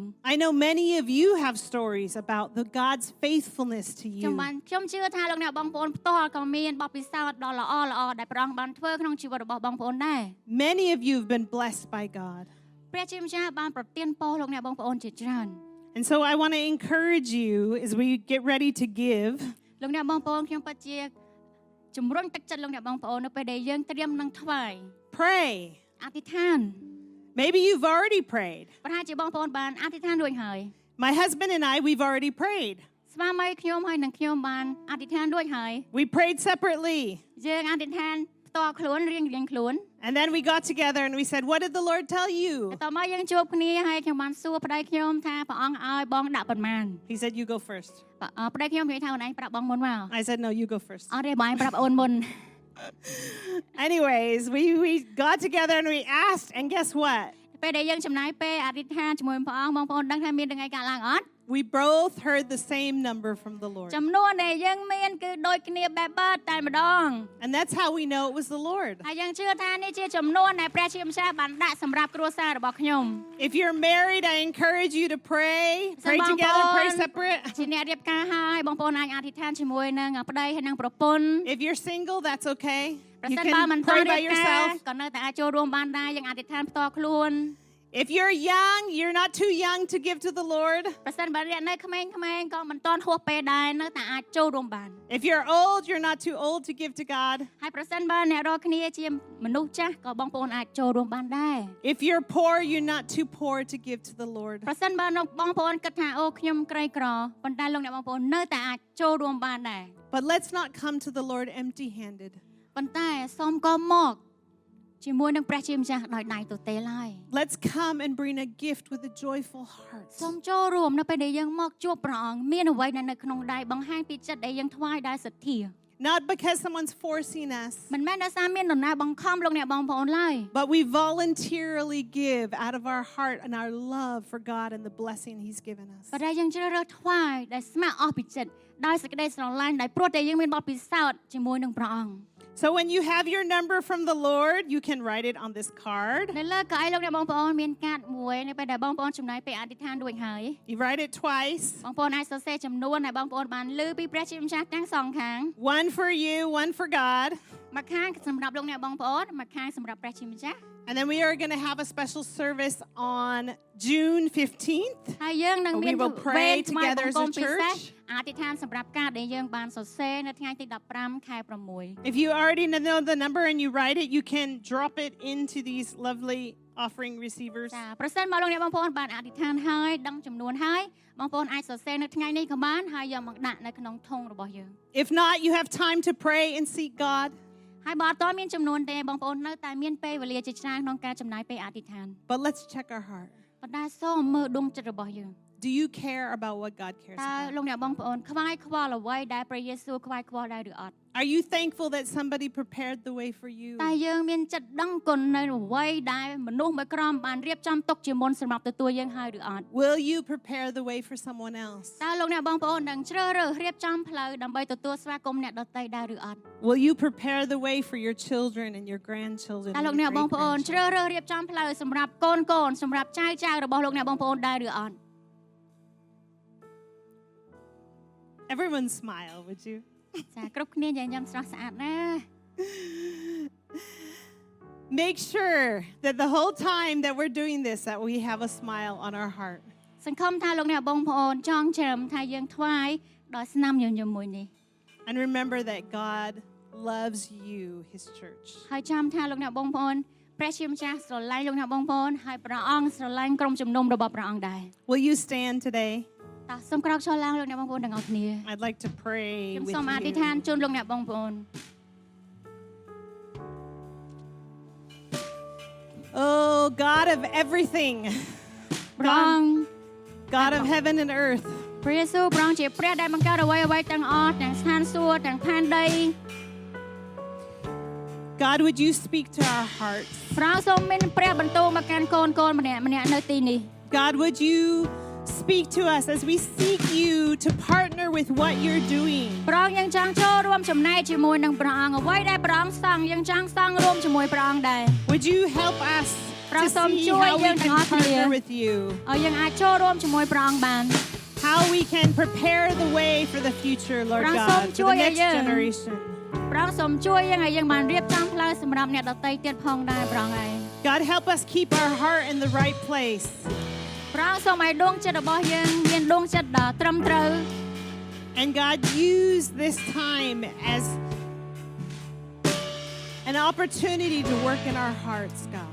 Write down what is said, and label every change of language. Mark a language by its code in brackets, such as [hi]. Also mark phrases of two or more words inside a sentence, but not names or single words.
[en] I know many of you have stories about the God's faithfulness to [km] ខ្ញុំ [en] you. [km] បានខ្ញុំជឿថាលោកអ្នកបងប្អូនផ្ទាល់ក៏មានបទពិសោធន៍ដ៏ល្អដែលព្រះអង្គបានធ្វើក្នុងជីវិតរបស់បងប្អូនដែរ [en] Many of you have been blessed by God. [km] ព្រះជាម្ចាស់បានប្រទានពរលោកអ្នកបងប្អូនជាច្រើន [en] And so I want to encourage you as we get ready to give. [km] លោកអ្នកបងប្អូនខ្ញុំពិតជាជំរុញទឹកចិត្តលោកអ្នកបងប្អូននៅពេលដែលយើងត្រៀមនឹងថ្វាយ [en] Pray. [km] អធិដ្ឋាន [en] Maybe you've already prayed. [km] ប្រហែលជាបងប្អូនបានអធិដ្ឋានរួចហើយ [en] My husband and I, we've already prayed. [km] ស្វាមីខ្ញុំហើយនិងខ្ញុំបានអធិដ្ឋានរួចហើយ [en] We prayed separately. [km] យើងអធិដ្ឋានផ្ទាល់ខ្លួនរៀងខ្លួន [en] And then we got together and we said, "What did the Lord tell you?" [km] តោះមកយើងជួបគ្នាហើយខ្ញុំបានសួរប្តីខ្ញុំថាព្រះអង្គឲ្យបងដាក់ប៉ុន្មាន [en] He said, "You go first." [km] ប្តីខ្ញុំនិយាយថាអូនឯងប្រាប់បងមុនមក [en] I said, "No, you go first." [km] អត់ទេបងឯងប្រាប់អូនមុន [en] Anyways, we got together and we asked, and guess what? [km] ពេលដែលយើងចំណាយពេលអធិដ្ឋានជាមួយព្រះអង្គបងប្អូនដឹងថាមានថ្ងៃកើតឡើងអត់ [en] We both heard the same number from the Lord. [km] ចំនួនដែលយើងមានគឺដូចគ្នាបែបបាត់តែម្ដង [en] And that's how we know it was the Lord. [km] ហើយយើងជឿថានេះជាចំនួនដែលព្រះជាម្ចាស់បានដាក់សម្រាប់គ្រួសាររបស់ខ្ញុំ [en] If you're married, I encourage you to pray. Pray Sa together, bangpon. pray separate. [km] ជាអ្នករៀបការហើយបងប្អូនអាចអធិដ្ឋានជាមួយនឹងប្តីហើយនឹងប្រពន្ធ [en] If you're single, that's okay. [km] ប្រ [en] You [km] សិនបើមិន [en] can [km] ទាន់ [en] pray [km] រៀ [en] by [km] បការ [en] yourself. [km] ក៏នៅតែអាចចូលរួមបានដែរយើងអធិដ្ឋានផ្ទាល់ខ្លួន [en] If you're young, you're not too young to give to the Lord. [km] ប្រសិនបើអ្នកនៅក្មេងៗក៏មិនទាន់ហួសពេលដែរនៅតែអាចចូលរួមបាន [en] If you're old, you're not too old to give to God. [km] ហើយប្រសិនបើអ្នករាល់គ្នាជាមនុស្សចាស់ក៏បងប្អូនអាចចូលរួមបានដែរ [en] If you're poor, you're not too poor to give to the Lord. [km] ប្រសិនបើបងប្អូនគិតថាអូខ្ញុំក្រីក្រប៉ុន្តែលោកអ្នកបងប្អូននៅតែអាចចូលរួមបានដែរ [en] But let's not come to the Lord empty-handed. [km] ប៉ុន្តែសូមក៏មកជាមួយនឹងព្រះជាម្ចាស់ដោយដៃទទេឡើយ [en] Let's come and bring a gift with a joyful heart. [km] សូមចូលរួមនៅពេលដែលយើងមកជួបព្រះអង្គមានអ្វីដែលនៅក្នុងដៃបង្ហាញពីចិត្តដែលយើងថ្វាយដោយសទ្ធា [en] Not because someone's forcing us, [km] មិនមែនដោយសារមាននរណាបង្ខំលោកអ្នកបងប្អូនឡើយ [en] but we voluntarily give out of our heart and our love for God and the blessing He's given us. [km] ប៉ុន្តែយើងជ្រើសរើសថ្វាយដែលស្ម័គ្រអស់ពីចិត្តដោយសេចក្តីស្រឡាញ់ដែលព្រោះតែយើងមានបទពិសោធន៍ជាមួយនឹងព្រះអង្គ [en] So when you have your number from the Lord, you can write it on this card. [km] នៅលើកៅអីលោកអ្នកបងប្អូនមានកាតមួយនៅពេលដែលបងប្អូនចំណាយពេលអធិដ្ឋានរួចហើយ [en] You write it twice. [km] បងប្អូនអាចសរសេរចំនួនដែលបងប្អូនបានលើពីព្រះជាម្ចាស់ទាំងសងខាង [en] One for you, one for God. [km] មួយខាងសម្រាប់លោកអ្នកបងប្អូនមួយខាងសម្រាប់ព្រះជាម្ចាស់ [en] And then we are going to have a special service on June 15th. [km] ហើយយើងនឹងមាន [en] We will pray together as a [km] ពិសេស [en] church. [km] អធិដ្ឋានសម្រាប់ការដែលយើងបានសរសេរនៅថ្ងៃទី15ខែ6 [en] If you already know the number and you write it, you can drop it into these lovely offering receivers. [km] ចាប្រសិនមកលោកអ្នកបងប្អូនបានអធិដ្ឋានហើយដឹងចំនួនហើយបងប្អូនអាចសរសេរនៅថ្ងៃនេះក៏បានហើយយកមកដាក់នៅក្នុងធុងរបស់យើង [en] If not, you have time to pray and seek God. [km] ហើយបើអត់ទាន់មានចំនួនទេបងប្អូននៅតែមានពេលវេលាជាច្រើនក្នុងការចំណាយពេលអធិដ្ឋាន [en] But let's check our heart. [km] ប៉ុន្តែសូមមើលដួងចិត្តរបស់យើង [en] Do you care about what God cares [km] តើ [en] about? [km] លោកអ្នកបងប្អូនខ្វាយខ្វល់អ្វីដែលព្រះយេស៊ូវខ្វាយខ្វល់ដែរឬអត់ [en] Are you thankful that somebody prepared the way for you? [km] តែយើងមានចិត្តដឹងគុណនៅអ្វីដែលមនុស្សមួយក្រុមបានរៀបចំទុកជាមុនសម្រាប់ទទួលយើងហើយឬអត់ [en] Will you prepare the way for someone else? [km] តើលោកអ្នកបងប្អូននឹងជ្រើសរើសរៀបចំផ្លូវដើម្បីទទួលស្វាគមន៍អ្នកដទៃដែរឬអត់ [en] Will you prepare the way for your children and your grandchildren? [km] តើ [en] and [km] លោក [en] your [km] អ្នកបងប្អូនជ្រើស [en] great-grandchildren? [km] រើសរៀបចំផ្លូវសម្រាប់កូនសម្រាប់ចៅរបស់លោកអ្នកបងប្អូនដែរឬអត់ [en] Everyone smile, would you? [km] ចាគ្រប់គ្នាញញឹមស្រស់ស្អាតណាស់ [en] Make sure that the whole time that we're doing this, that we have a smile on our heart. [km] សង្ឃឹមថាលោកអ្នកបងប្អូនចង់ច្រំថាយើងថ្វាយដល់ស្នាមញញឹមមួយនេះ [en] And remember that God loves you, His church. [km] ហើយចាំថាលោកអ្នកបងប្អូនព្រះជាម្ចាស់ស្រឡាញ់លោកអ្នកបងប្អូនហើយព្រះអង្គស្រឡាញ់ក្រុមជំនុំរបស់ព្រះអង្គដែរ [en] Will you stand today? [km] តើសូមក្រោកឈរឡើងលោកអ្នកបងប្អូនទាំងអស់គ្នា [en] I'd like to pray [km] ខ្ញុំ [en] with [km] សូមអធិដ្ឋាន [en] you. [km] ជូនលោកអ្នកបងប្អូន [en] Oh, God of everything, [km] ព្រះអង្គ [en] God of heaven and earth. [km] ព្រះយេស៊ូវព្រះអង្គជាព្រះដែលបង្កើតអ្វីៗទាំងអស់ទាំងស្ថានសួគ៌ទាំងផែនដី [en] God, would you speak to our hearts? [km] ព្រះអង្គសូមមានព្រះបន្ទូលមកកាន់កូនម្នាក់នៅទីនេះ [en] God, would you speak to us as we seek you to partner with what you're doing? [km] ព្រះអង្គយើងចង់ចូលរួមចំណែកជាមួយនឹងព្រះអង្គអ្វីដែលព្រះអង្គសង់យើងចង់សង់រួមជាមួយព្រះអង្គដែរ [en] Would you help us to see how we can partner with you? [km] ឲ្យយើងអាចចូលរួមជាមួយព្រះអង្គបាន [en] How we can prepare the way for the future, Lord God, for the next generation. [km] ព្រះអង្គសូមជួយយើងឲ្យយើងបានរៀបចំផ្លូវសម្រាប់អ្នកដទៃទៀតផងដែរព្រះអង្គហើយ [en] God, help us keep our heart in the right place. [km] ព្រះអង្គសូមឲ្យដួងចិត្តរបស់យើងមានដួងចិត្តដ៏ត្រឹមត្រូវ [en] And God, use this time as an opportunity to work in our hearts, God.